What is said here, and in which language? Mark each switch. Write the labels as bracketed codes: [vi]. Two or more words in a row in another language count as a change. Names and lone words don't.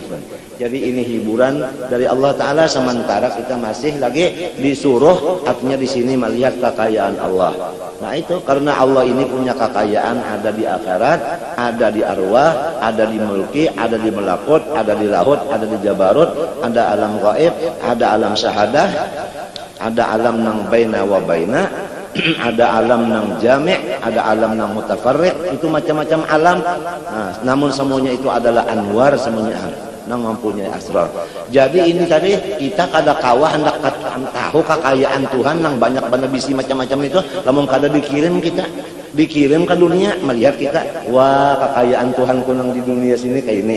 [id] Jadi ini hiburan dari Allah Taala sementara kita masih lagi disuruh, artinya di sini melihat kekayaan Allah. Nah itu karena Allah ini punya kekayaan, ada di akhirat, ada di arwah, ada di mulki, ada di melakut, ada di laut, ada di jabarut, ada alam gaib, ada alam syahadah, ada alam nang [ar] بين وبين, [id] ada alam nang jami', ada alam nang mutafarriq, itu macam-macam alam. Nah, namun semuanya itu adalah anwar, semuanya nang mempunyai asrar. Jadi ini tadi kita kada kawah hendak tahu kekayaan Tuhan nang banyak banget bisi macam-macam itu, lamun kada dikirim ke dunia melihat kita, wah kekayaan Tuhanku nang di dunia sini kayak ini.